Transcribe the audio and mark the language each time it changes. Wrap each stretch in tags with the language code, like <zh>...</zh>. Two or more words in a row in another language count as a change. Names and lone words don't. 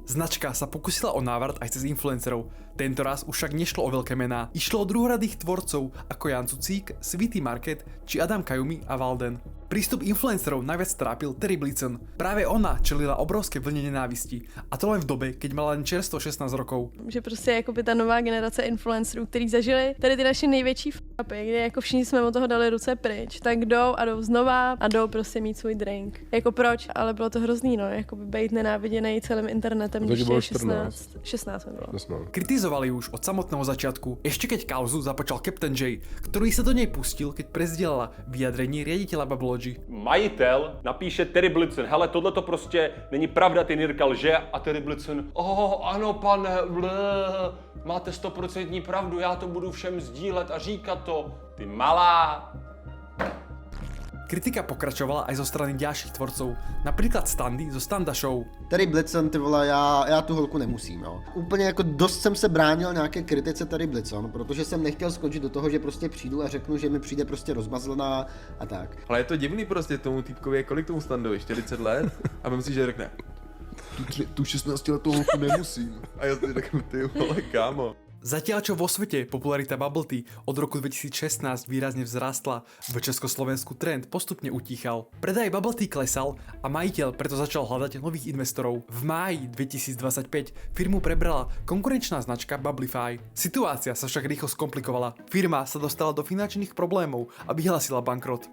<sk>Značka sa pokusila o návrat aj cez influencerov. Tentoraz už však nešlo o veľké mená. Išlo o druhoradých tvorcov ako Jan Cucík, Sweety Market či Adam Kajumi a Walden. Prístup influencerov najviac trápil Terry Blitzen. Práve ona čelila obrovské vlne nenávisti. A to len v dobe, keď mala len čerstvo 16 rokov.</sk> <cs>Že prostě jakoby ta nová generace influencerů, který zažili tady ty naše největší f***upy, kde jako všichni jsme od toho dali ruce pryč, tak jdou a jdou znova a jdou prostě mít svůj drink. Jako proč? Ale bylo to hrozný, no, jakoby být nenáviděnej celým internetem, když je 16 mi bylo.</cs> <sk>Kritizovali už od samotného začiatku, ešte keď kauzu započal Captain J, ktorý sa do nej pustil, keď prezdielala vyjadrení riaditeľa Bubblelogy.</sk> <cs>Majitel napíše Terry Blitzen, hele, tohle to prostě není pravda, ty Nirka lže, a Terry Blitzen, ano pane, máte 100% pravdu, já to budu všem sdílet a říkat to, ty malá.</cs> <sk>Kritika pokračovala aj zo strany ďalších tvorcov, napríklad Standy zo Standa Show.</sk> <cs>Terry Blitzen, ty vole, já tu holku nemusím, jo. Úplně jako dost jsem se bránil nějaké kritice Terry Blitzen, protože jsem nechtěl skončit do toho, že prostě přijdu a řeknu, že mi přijde prostě rozmazlená a tak. Ale je to divný prostě tomu týpkovi, kolik tomu Standovi, 40 let? A myslím si, že řekne, tu 16 letou holku nemusím. A já si řeknu, ty vole, kámo.</cs> <sk>Zatiaľ čo vo svete popularita</sk> <en>bubble tea</en> <sk>od roku 2016 výrazne vzrástla, v Československu trend postupne utíchal. Predaj</sk> <en>bubble tea</en> <sk>klesal a majiteľ preto začal hľadať nových investorov. V máji 2025 firmu prebrala konkurenčná značka Bubblify. Situácia sa však rýchlo skomplikovala. Firma sa dostala do finančných problémov a vyhlásila bankrot.</sk>